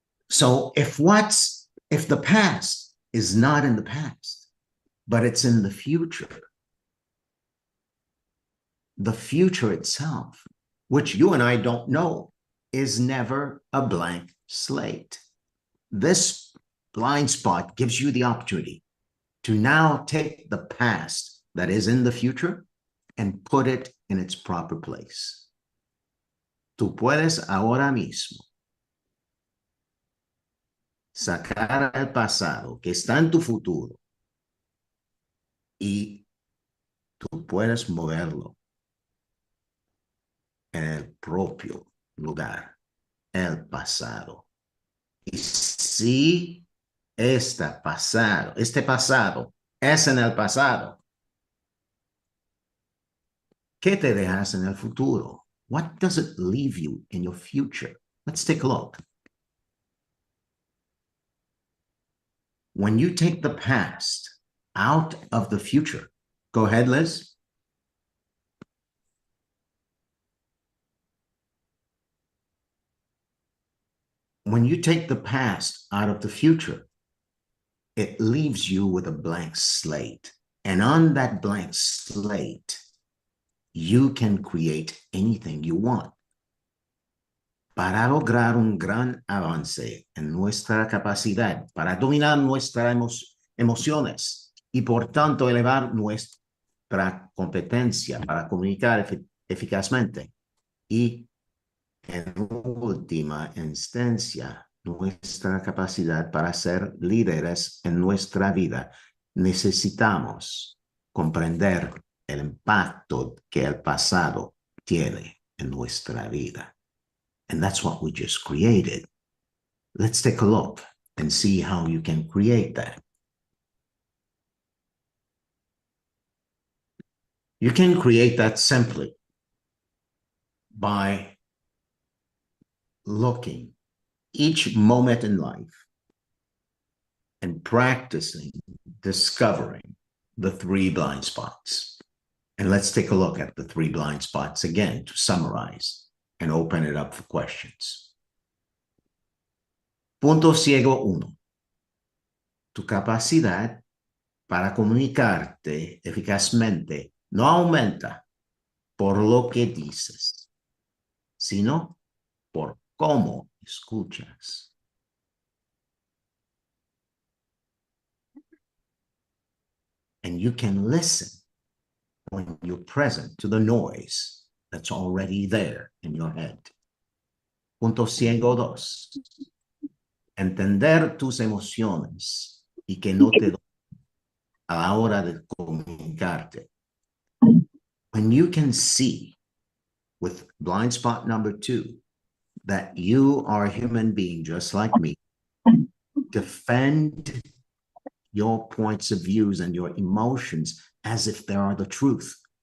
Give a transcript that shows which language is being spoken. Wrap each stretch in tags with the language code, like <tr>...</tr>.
<en>So if the past is not in the past, but it's in the future itself, which you and I don't know, is never a blank slate. This blind spot gives you the opportunity to now take the past that is in the future and put it in its proper place.</en> <es>Tú puedes ahora mismo sacar el pasado que está en tu futuro y tú puedes moverlo en el propio lugar, el pasado. Y si este pasado es en el pasado, ¿qué te dejas en el futuro?</es> <en>What does it leave you in your future? Let's take a look. When you take the past out of the future, go ahead, Liz. When you take the past out of the future, it leaves you with a blank slate. And on that blank slate, you can create anything you want.</en> <es>Para lograr un gran avance en nuestra capacidad para dominar nuestras emociones y por tanto elevar nuestra competencia para comunicar eficazmente y en última instancia nuestra capacidad para ser líderes en nuestra vida, necesitamos comprender el impacto que el pasado tiene en nuestra vida.</es> <en>And that's what we just created. Let's take a look and see how you can create that. You can create that simply by looking each moment in life and practicing discovering the 3 blind spots. And let's take a look at the 3 blind spots again to summarize and open it up for questions.</en> <es>Punto ciego 1. Tu capacidad para comunicarte eficazmente no aumenta por lo que dices, sino por cómo escuchas.</es> <en>And you can listen when you're present to the noise that's already there in your head.</en> <es>Punto ciego 2. Entender tus emociones y que no te a la hora de comunicarte.</es> <en>When you can see with blind spot number 2 that you are a human being just like me, defend your points of views and your emotions as if they are the truth.</en>